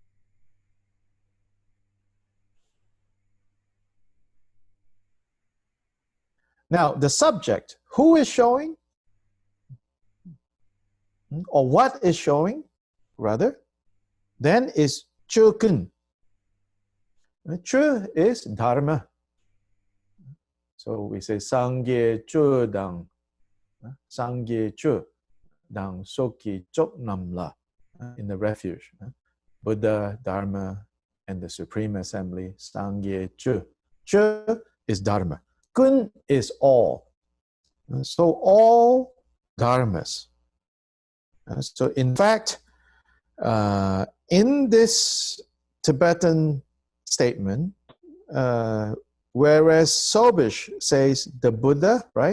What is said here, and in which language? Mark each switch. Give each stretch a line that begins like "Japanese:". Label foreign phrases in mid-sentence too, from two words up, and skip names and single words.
English: Now the subject, who is showing? Or what is showing, rather, then is chukun. Chu is dharma. So we say
Tibetan: sangye chu dang, sangye chu dang soki chok namla
English: in the refuge. Buddha, Dharma, and the Supreme Assembly,
Tibetan: sangye chu.
English: Chu is dharma. Kun is all. So all dharmas. So in fact, in this Tibetan statement, whereas Sobish says the Buddha, right?